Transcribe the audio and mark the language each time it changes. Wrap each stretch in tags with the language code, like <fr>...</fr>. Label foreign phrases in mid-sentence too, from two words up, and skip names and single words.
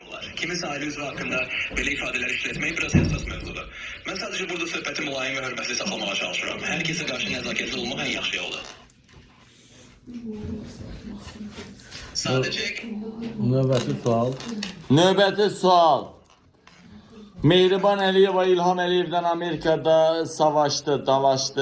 <az>olar.</az> <tr>Kimisi aile üzvü hakkında böyle ifadeler işletmeyi biraz hassas mevzudur. Ben sadece burada</tr> <az>söhbəti mülayim ve hörmətli saxlamağa çalışıram.</az> <tr>Herkese karşı</tr> <az>nəzakətli olmaq en yaxşı yoldur.</az> <tr>Sadece</tr> <az>Növbəti sual. Növbəti sual. Mehriban Əliyeva İlham Əliyevdən Amerikada savaşdı, dalaşdı.</az>